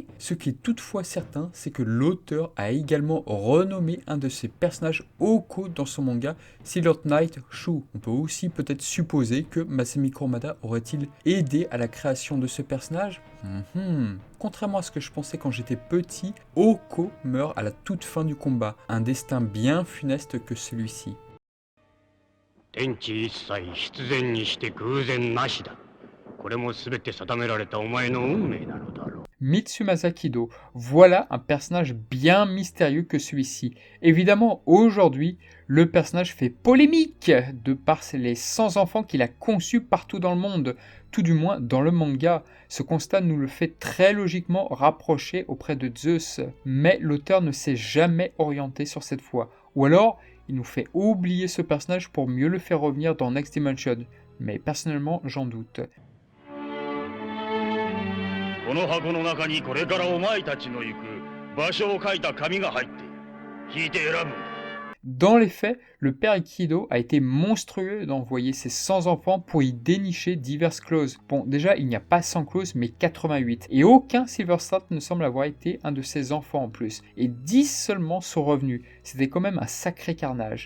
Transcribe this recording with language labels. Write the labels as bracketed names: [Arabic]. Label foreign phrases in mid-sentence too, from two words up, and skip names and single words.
[French] Ce qui est toutefois certain, c'est que l'auteur a également renommé un de ses personnages Oko dans son manga Silent Night Shu. On peut aussi peut-être supposer que Masami Kurumada aurait-il aidé à la création de ce personnage? Contrairement à ce que je pensais quand j'étais petit, Oko meurt à la toute fin du combat, un destin bien funeste que celui-ci. [Japanese] 天地一切必然にして偶然なしだ。これも全て定められたお前の運命なのだろう。 [French] Mitsumasa Kido, voilà un personnage bien mystérieux que celui-ci. Évidemment, aujourd'hui, le personnage fait polémique de par les 100 enfants qu'il a conçus partout dans le monde, tout du moins dans le manga. Ce constat nous le fait très logiquement rapprocher auprès de Zeus, mais l'auteur ne s'est jamais orienté sur cette voie. Ou alors, il nous fait oublier ce personnage pour mieux le faire revenir dans Next Dimension, mais personnellement, j'en doute. [Japanese] この箱の中にこれからお前たちの行く場所を書いた紙が入っている。聞いて選ぶんだ。 [French] Dans les faits, le père Ikido a été monstrueux d'envoyer ses 100 enfants pour y dénicher diverses clauses. Bon, déjà, il n'y a pas 100 clauses, mais 88. Et aucun Silver Start ne semble avoir été un de ses enfants en plus. Et 10 seulement sont revenus. C'était quand même un sacré carnage.